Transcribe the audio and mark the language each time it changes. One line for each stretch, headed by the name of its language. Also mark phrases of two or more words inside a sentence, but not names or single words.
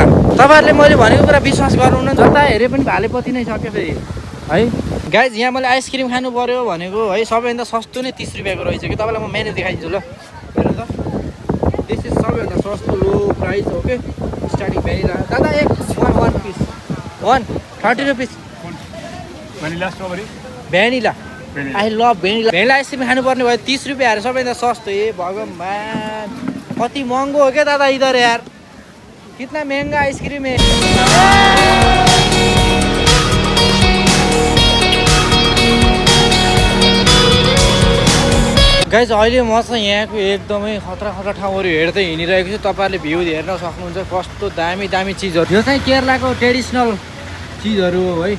Nepali: तपाईँहरूले मैले भनेको कुरा विश्वास गर्नुहुन्न जता हेरे पनि भालेपति नै सक्यो फेरि है गाइज। यहाँ मैले आइसक्रिम खानु पऱ्यो भनेको है सबैभन्दा सस्तो नै 30 रुपियाँको रहेछ कि। तपाईँलाई म मेन्यु देखाइदिन्छु ल हेर्नु त।
English: this is
Nepali: सबैभन्दा सस्तो
English: low price okay starting vanilla.
Hindi: दादा एक
English: one piece
Hindi: 30 रुपिस
English: Vanilla strawberry.
Nepali: भेनिला।
English: I love vanilla ice cream
Nepali: खानुपर्ने भयो 30 रुपियाँहरू सबैभन्दा सस्तो। ए भगवान् कति महँगो हो क्या दादा
Hindi: इधर यार कितना महँगा आइसक्रिम है।
Nepali: गाइज अहिले म चाहिँ यहाँको एकदमै खतरा ठाउँहरू हेर्दै हिँडिरहेको छु। तपाईँहरूले भ्यू हेर्न सक्नुहुन्छ कस्तो दामी चिजहरू। यो चाहिँ केरलाको ट्रेडिसनल चिजहरू हो है।